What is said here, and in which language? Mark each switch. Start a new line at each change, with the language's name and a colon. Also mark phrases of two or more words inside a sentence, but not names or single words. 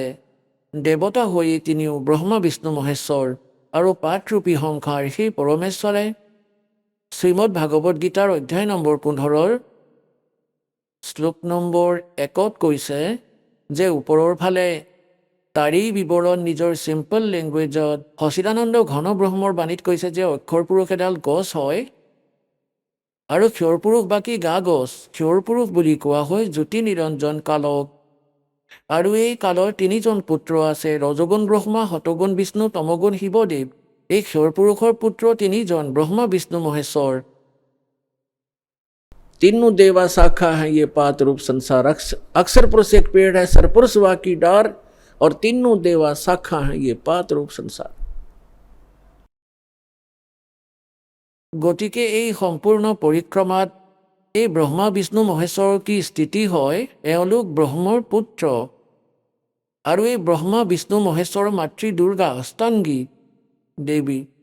Assamese: দেৱতা হৈ তিনিও ব্ৰহ্মা বিষ্ণু মহেশ্বৰ, আৰু পাঠৰূপী সংসাৰ সেই পৰমেশ্বৰে শ্ৰীমদ ভাগৱত গীতাৰ অধ্যায় নম্বৰ 15 শ্লোক নম্বৰ 1 কৈছে যে ওপৰৰ ফালে তাৰেই বিৱৰণ নিজৰ চিম্পল লেংগুৱেজত সচিদানন্দ ঘন ব্ৰহ্মৰ বাণীত কৈছে যে অক্ষৰ পুৰুষ এডাল গছ হয়, আৰু ক্ষৰ পুৰুষ বাকী গা গছ ক্ষৰ পুৰুষ বুলি কোৱা হয় জ্যোতি নিৰঞ্জন কালক। আৰু এই কালৰ তিনিজন পুত্ৰ আছে, ৰজগুণ ব্ৰহ্মা, শতগুণ বিষ্ণু, তমগুণ শিৱদেৱ। এই ক্ষৰ পুৰুষৰ পুত্ৰ তিনিজন, ব্ৰহ্মা বিষ্ণু মহেশ্বৰ।
Hindi: तीनों देवा शाखा है ये पात रूप संसार। अक्षर पुरुष एक पेड़ है, सरपुरुष वा की डार, और तीनों देवा शाखा है ये पात रूप संसार।
Assamese: গতিকে এই সম্পূৰ্ণ পৰিক্ৰমাত এই ব্ৰহ্মা বিষ্ণু মহেশ্বৰৰ কি স্থিতি হয়, এওঁলোক ব্ৰহ্মৰ পুত্ৰ। আৰু এই ব্ৰহ্মা বিষ্ণু মহেশ্বৰৰ মাতৃ দুৰ্গা অষ্টাংগী দেৱী।